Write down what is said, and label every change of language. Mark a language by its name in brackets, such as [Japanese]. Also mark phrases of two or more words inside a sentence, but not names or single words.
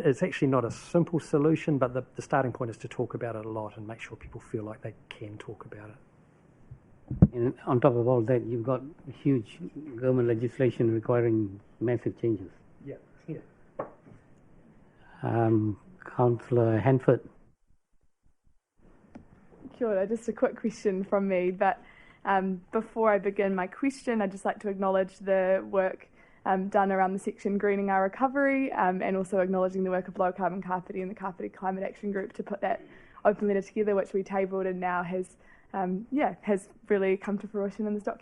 [English] It's actually not a simple solution, but the starting point is to talk about it a lot and make sure people feel like they can talk about it. And on top of all that, you've got huge government legislation requiring massive changes. Yeah. Councillor Hanford. [Māori] Kia ora, [English] just a quick question from me, but before I begin my question, I'd just like to acknowledge the work done around the section Greening Our Recovery, and also acknowledging the work of Low Carbon Kāpiti and the Kāpiti Climate Action Group to put that open letter together, which we tabled and now has really come to fruition in this document.